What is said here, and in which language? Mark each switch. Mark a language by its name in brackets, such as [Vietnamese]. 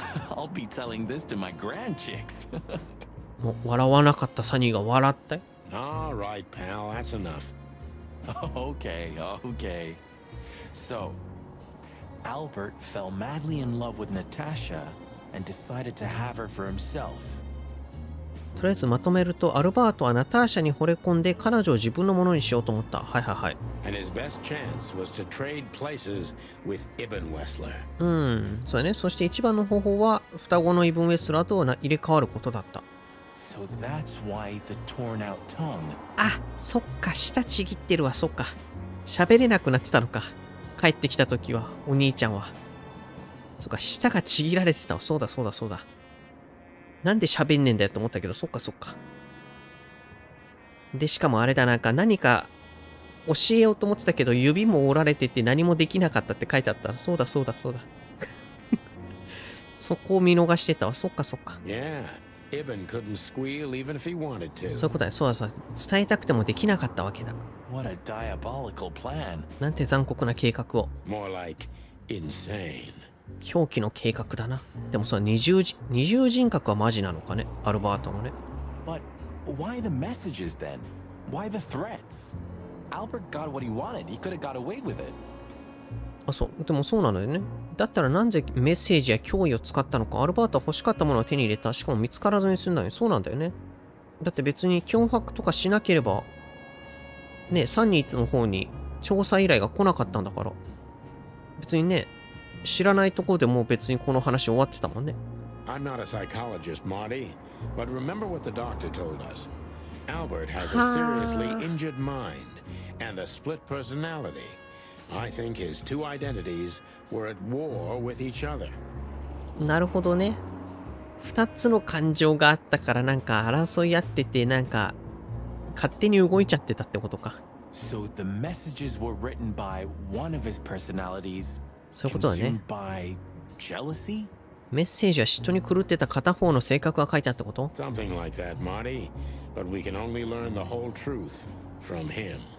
[English] I'll be telling this to my grandchicks. [Japanese] もう笑わなかったサニーが笑ったよ。 [English] All right, pal, that's enough. Okay. So, Albert fell madly in love with Natasha and decided to have her for himself. [Japanese] とりあえずまとめると、アルバートはナターシャに惚れ込んで彼女を自分のものにしようと思った。はい。 [English] And his best chance was to trade places with Ibn Wessler. [Japanese] そうだね。そして一番の方法は双子のイブン・ウェスラーと入れ替わることだった。 [English] So that's why the torn out tongue. [Japanese] あ、そっか、舌ちぎってるわ、そっか。喋れなくなってたのか。帰ってきた時は、お兄ちゃんは。そっか、舌がちぎられてたわ。そうだ。なんで喋んねんだよと思ったけど、そっか。で、しかもあれだ、何か教えようと思ってたけど、指も折られてて何もできなかったって書いてあった。そうだ。そこを見逃してたわ。そっか。 [English] Yeah, Ibn couldn't squeal even if he wanted to. [Japanese] そういうことだよ。そうだ。伝えたくてもできなかったわけだ。 [English] What a diabolical plan. [Japanese] なんて残酷な計画を。 [English] More like insane. [Japanese] 狂気の計画だな。でも二重人格はマジなのかね、アルバートのね。 [English] But why the messages then? Why the threats? Albert got what he wanted. He could have got away with it. [Japanese] あ、そう。でもそうなのよね。だったらなんでメッセージや脅威を使ったのか。アルバートは欲しかったものを手に入れた。しかも見つからずに済んだよ。そうなんだよね。だって別に脅迫とかしなければ、ね、サニーの方に調査依頼が来なかったんだから。別にね、知らないところでもう別にこの話終わってたもんね。 [English] I'm not a psychologist, Marty, but remember what the doctor told us. Albert has a seriously injured mind and a split personality. I think his two identities were at war with each other. [Japanese] なるほどね。二つの感情があったから争い合ってて勝手に動いちゃってたってことか。 [English] So the messages were written by one of his personalities. [Japanese] そういうことだね。 [English] By jealousy? [Japanese] メッセージは嫉妬に狂ってた片方の性格が書いてあったこと？ [English] Something like that, Marty. But we can only learn the whole truth from him.